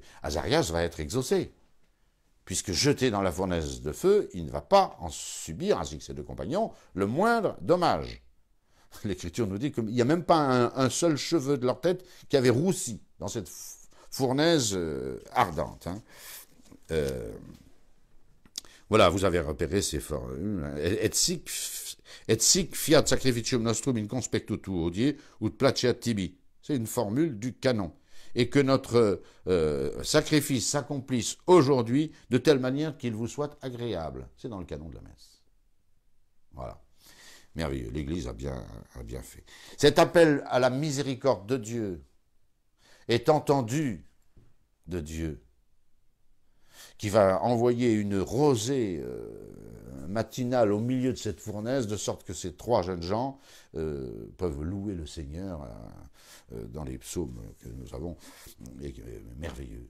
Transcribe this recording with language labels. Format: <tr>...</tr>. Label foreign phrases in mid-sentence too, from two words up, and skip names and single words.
<fr>Azarias va être exaucé, puisque jeté dans la fournaise de feu, il ne va pas en subir, ainsi que ses 2 compagnons, le moindre dommage. L'Écriture nous dit qu'il n'y a même pas un seul cheveu de leur tête qui avait roussi dans cette fournaise ardente. Hein. Voilà, vous avez repéré ces formes.</fr> <la>Et sic fiat sacrificium nostrum in conspectu hodie ut placeat tibi.</la> <fr>C'est une formule du canon. Et que notre sacrifice s'accomplisse aujourd'hui de telle manière qu'il vous soit agréable. C'est dans le canon de la messe. Voilà. Merveilleux. L'Église a bien fait. Cet appel à la miséricorde de Dieu est entendu de Dieu, qui va envoyer une rosée matinale au milieu de cette fournaise, de sorte que ces trois jeunes gens peuvent louer le Seigneur dans les psaumes que nous avons, merveilleux.</fr>